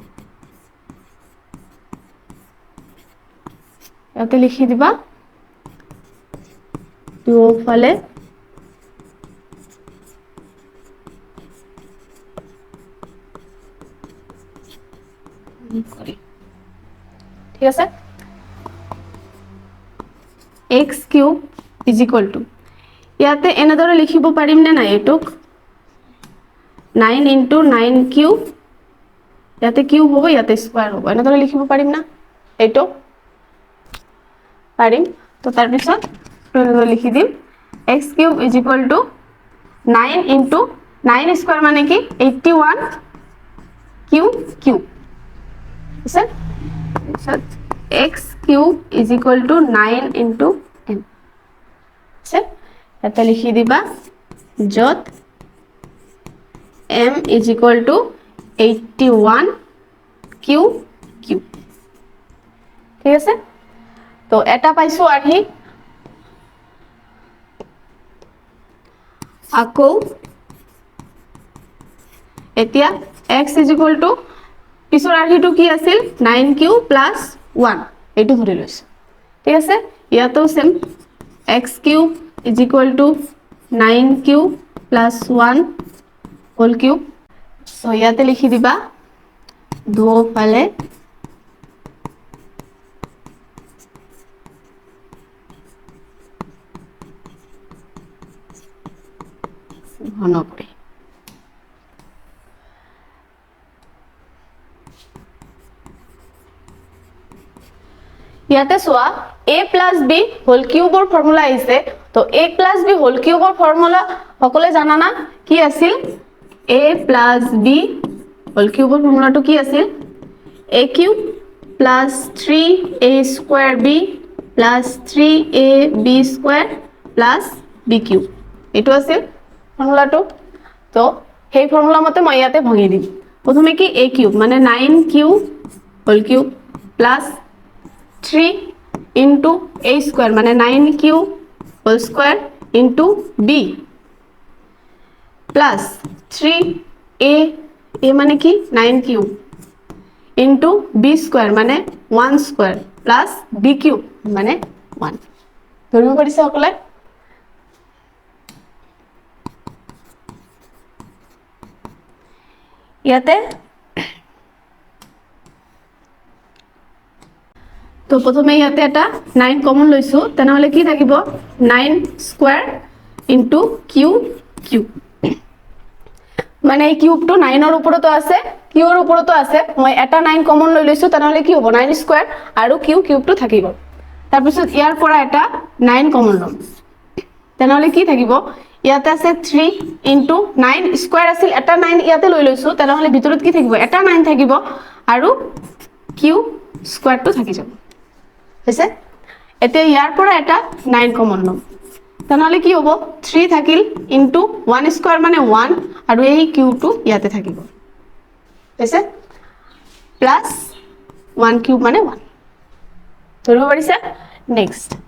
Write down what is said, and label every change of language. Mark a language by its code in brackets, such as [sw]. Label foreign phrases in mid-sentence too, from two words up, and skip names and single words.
[as] ইয়াতে লিখি দিবা দুফালে ঠিক আছে [en] x cube is equal to [as] ইয়াতে এনেদৰে লিখিব পাৰিম নে নাই এটক [en] 9 into 9 cube [as] ইয়াতে কিউব হ'ব ইয়াতে স্কয়াৰ হ'ব এনেদৰে লিখিব পাৰিম না এটো পাৰিম তো তাৰ পিছত এনেদৰে লিখি দিম [en] x cube is equal to 9 into 9 [as] স্কয়াৰ মানে কি 81 cube আছে [en] x cube is equal to 9 into n [as] আছে এটা লিখি দিবা যত [en] m is equal to 81 cube ঠিক আছে তো এটা পাইছো আৰ্হি [as] আকৌ এতিয়া [en] x is equal to [as] পিছৰ আৰ্হিটো কি আছিল [en] 9q plus 1 [as] এটো ধৰি লৈছো ঠিক আছে ইয়াতো সেম [en] x cube is equal to 9q plus 1 whole cube [as] so ইয়াতে লিখি দিবা দুফালে ঘন কৰি ইয়াতে সোয়া [en] a plus b whole cube [as] ৰ ফৰ্মুলা আছে তো [en] a plus b whole cube [as] ৰ ফৰ্মুলা সকলে জানা না কি আছিল [en] a plus b whole cube [as] ৰ ফৰ্মুলাটো কি আছিল [en] a cube plus 3a square b plus 3ab square plus b cube [as] এটো আছিল ফৰ্মুলাটো তো সেই ফৰ্মুলা মতে মই ইয়াতে ভাঙি দিম প্রথমে কি a কিউব মানে 9q [en] whole cube plus 3 into a square [as] মানে 9q [en] whole square into b plus 3a [as] a মানে কি 9q [en] into b square [as] মানে 1 [en] square plus b cube [as] মানে 1 ধৰিব পাৰিছে সকলে ইয়াতে তো প্রথমে ইয়াতে এটা 9 কমন লইছো তেনহলে কি থাকিব 9 [en] square into q cube [as] মানে এই কিউবটো 9 এর উপরে তো আছে কিউ এর উপরে তো আছে মই এটা 9 কমন লৈ লৈছো তেনহলে কি হ'ব 9 স্কয়ার আৰু কিউ কিউবটো থাকিব তাৰ পিছত ইয়াৰ পৰা এটা 9 কমন লম তেনহলে কি থাকিব ইয়াতে আছে 3 [en] into 9 square [as] আছিল এটা 9 ইয়াতে লৈ লৈছো তেনহলে ভিতৰত কি থাকিব এটা 9 থাকিব আৰু কিউ স্কয়ারটো থাকি যাব হৈছে এতে ইয়াৰ পৰা এটা 9 কমন লম তেনহলে কি হ'ব 3 থাকিল [en] into 1 square [as] মানে 1 আৰু এই কিউটো ইয়াতে থাকিব হৈছে [en] plus 1 cube [as] মানে 1 ধৰিব পাৰিছে নেক্সট